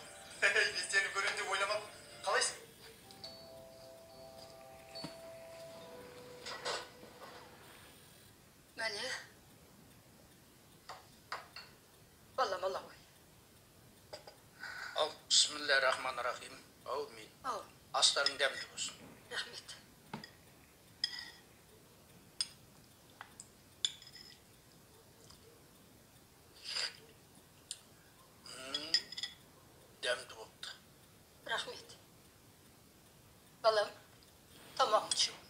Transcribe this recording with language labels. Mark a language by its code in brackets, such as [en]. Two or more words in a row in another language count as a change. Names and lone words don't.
[kk] Мен сені көрем деп ойламадым. Қалайсың? Мәне. Балам, ала ғой. Ал, [ar] بسم الله الرحمن الرحيم. [kk] Аумин. Астарың дәмді болсын. Рахмет. Дәмді болды. Рахмет. Балам, тамақ ішу.